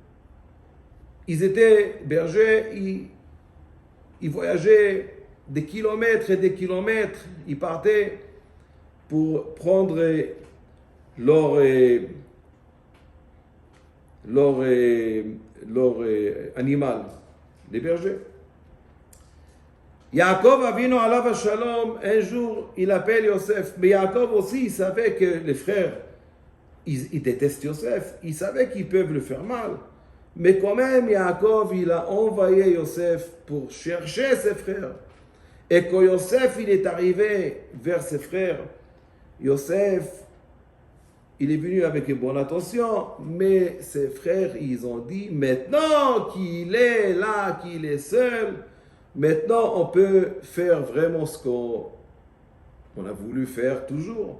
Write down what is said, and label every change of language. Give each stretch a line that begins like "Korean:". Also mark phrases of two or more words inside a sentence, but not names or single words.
French: Ils voyageaient des kilomètres et des kilomètres. Ils partaient pour prendre leur animal, les bergers.
Hebrew: יעקב אבינו עליו השלום,
French: un jour, il appelle Yosef. Mais Yaakov aussi, il savait que les frères, ils détestent Yosef. Il savait qu'ils peuvent le faire mal. Mais quand même, Yaakov, il a envoyé Yosef pour chercher ses frères. Et quand Yosef, il est arrivé vers ses frères, Yosef, il est venu avec une bonne attention, mais ses frères, ils ont dit, maintenant qu'il est là, qu'il est seul, maintenant on peut faire vraiment ce qu'on a voulu faire toujours.